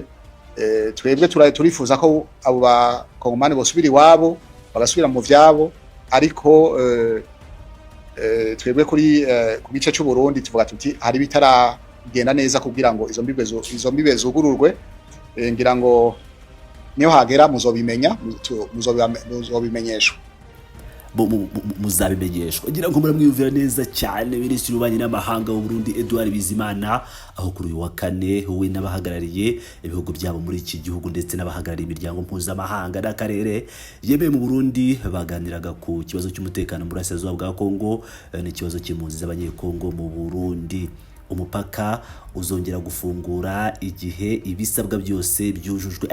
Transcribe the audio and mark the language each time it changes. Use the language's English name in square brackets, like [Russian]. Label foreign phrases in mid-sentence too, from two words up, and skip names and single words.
[Rundi] Twebwe turifuza ko abo bakongomani bosubira iwabo bagasubira mu vyabo, ariko twebwe ku gice cy'u Burundi tuvuga tuti hari bitaragenda neza kugira ngo izo mbibe zugururwe. Ngira ngo niyo hagera muzobimenyeshwa. Muzabimenyeshwa. Ngira ngo muramwiyumvira neza cyane minisitiri w'ububanyi n'amahanga w'u Burundi Edouard Bizimana, aho kuri uyu wa kane we n'abahagarariye ibihugu byabo muri iki gihugu ndetse n'abahagarariye imiryango mpuzamahanga n'akarere yemeye mu Burundi baganiraga ku kibazo cy'umutekano mu burasirazuba bwa Kongo n'ikibazo cy'impunzi z'abanyekongo mu Burundi. Umupaka uzongera gufungura igihe ibisabwa byose byujujwe.